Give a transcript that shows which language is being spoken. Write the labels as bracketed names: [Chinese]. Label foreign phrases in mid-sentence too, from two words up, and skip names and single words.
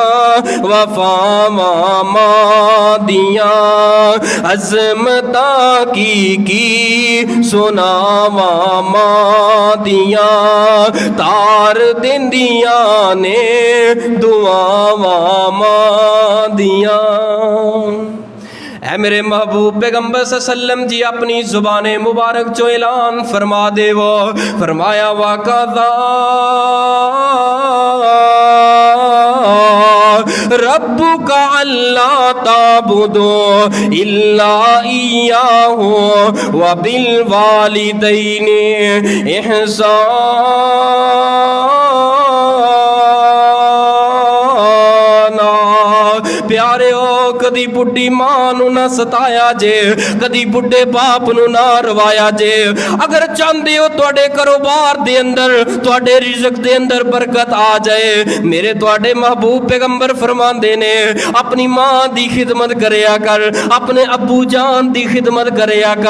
[Punjabi] وفاواں ماں دیاں عظمتاں کی سناواں ماں دیاں تار دیندیاں نے دعاواں ماں دیاں. اے میرے محبوب پیغمبر سلم جی اپنی زبان مبارک چوں اعلان فرما دیوو فرمایا [Arabic] وقضى ربك ألا تعبدوا إلا إياه وبالوالدين إحسانا. [Punjabi] پیارے ہو کدی بڈھی ماں نوں نہ ستایا جے کدی بڈھے باپ نوں نہ رَوایا جے. اگر چاہتے ہو تہاڈے کاروبار دے اندر تہاڈے رزق دے اندر برکت آ جائے میرے تہاڈے محبوب پیغمبر فرماندے نے اپنی ماں دی خدمت کریا کر اپنے ابو جان دی خدمت کریا کر.